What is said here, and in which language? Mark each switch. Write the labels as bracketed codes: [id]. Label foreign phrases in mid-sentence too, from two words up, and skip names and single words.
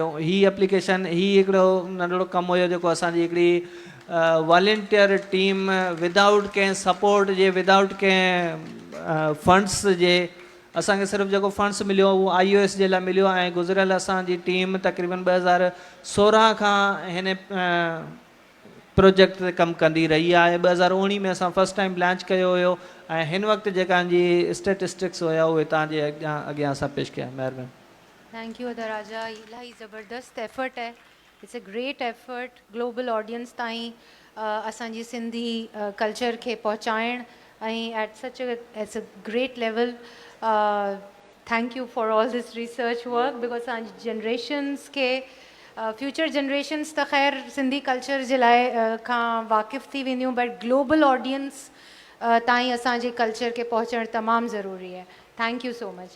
[sd] ही एप्लीकेशन ही हिकिड़ो नंढिड़ो कमु हुयो जेको असांजी हिकिड़ी [en] volunteer team [sd] विदाउट कंहिं सपोर्ट जे विदाउट कंहिं फंड्स जे असांखे सिर्फ़ु जेको फंड्स मिलियो उहो IOS जे लाइ मिलियो ऐं गुज़िरियल असांजी टीम तक़रीबन 2016 खां हिन प्रोजेक्ट ते कमु कंदी रही आहे। 2019 में असां [en] first time [sd] लॉन्च कयो हुयो ऐं हिन वक़्तु जेका जी स्टेटिस्टिक्स हुया उहे तव्हांजे अॻियां असां पेश कया। महिरबानी। [en] Thank you [sd] अदा राजा। इलाही ज़बरदस्त एफर्ट है, [en] It's a great effort global audience [sd] ताईं असांजी सिंधी कल्चर खे पहुचाइण ऐं [en] at such at's a great level. Thank you for all this research work because [sd] असांजी जनरेशन्स के [en] future generations [sd] त ख़ैर सिंधी कल्चर जे लाइ खां वाक़िफ़ थी वेंदियूं बट [en] global audience [sd] ताईं असांजे कल्चर खे पहुचणु तमामु ज़रूरी आहे। [en] Thank you so much.